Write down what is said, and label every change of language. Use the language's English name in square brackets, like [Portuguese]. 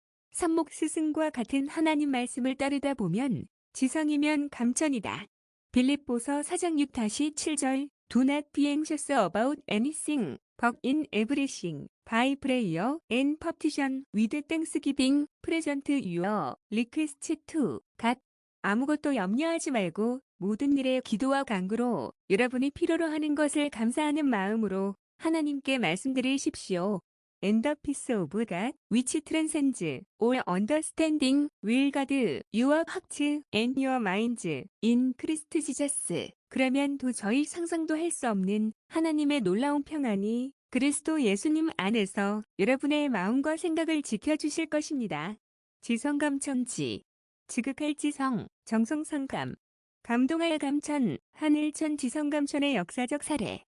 [Korean] 삼목 스승과 같은 하나님 말씀을 따르다 보면 지성이면 감천이다. [English] 빌립보서 4장 6-7절 Do not be anxious about anything, but in everything, by prayer and petition with thanksgiving, present your requests to God. [Korean] 아무것도 염려하지 말고 모든 일에 기도와 간구로 여러분이 필요로 하는 것을 감사하는 마음으로 하나님께 말씀드리십시오. [English] and the peace of God, which transcends all understanding, will guard your hearts and your minds in Christ Jesus. [Korean] 그러면 도저히 상상도 할 수 없는 하나님의 놀라운 평안이 그리스도 예수님 안에서 여러분의 마음과 생각을 지켜주실 것입니다. 지성감천지, 지극할 지성, 정성상감, 감동할 감천, 하늘천 지성감천의 역사적 사례.